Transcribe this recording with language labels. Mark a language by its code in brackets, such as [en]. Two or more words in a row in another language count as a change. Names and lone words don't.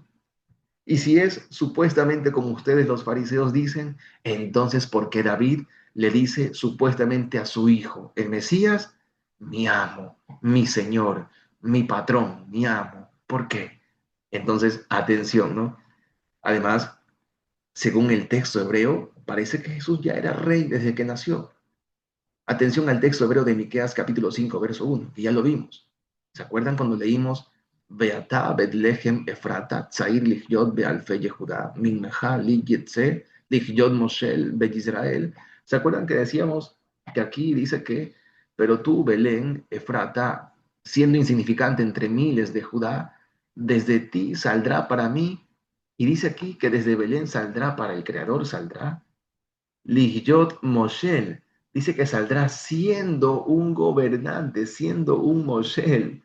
[es] Y si es supuestamente como ustedes los fariseos dicen, entonces ¿por qué David le dice supuestamente a su hijo, el Mesías, mi amo, mi Señor, mi patrón, mi amo? ¿Por qué? Entonces, atención, ¿no? Además, según el texto hebreo, parece que Jesús ya era rey desde que nació. Atención al texto hebreo de Miqueas capítulo 5, verso 1, que ya lo vimos. ¿Se acuerdan cuando leímos [he] ואתה בית לחם אפרתה צעיר להיות באלפי יהודה ממך לי יצא להיות מושל בישראל? [es] ¿Se acuerdan que decíamos que aquí dice que, pero tú, Belén, Efrata, siendo insignificante entre miles de Judá, desde ti saldrá para mí, y dice aquí que desde Belén saldrá para el Creador, saldrá [he] להיות מושל, [es] dice que saldrá siendo un gobernante, siendo un Moshel.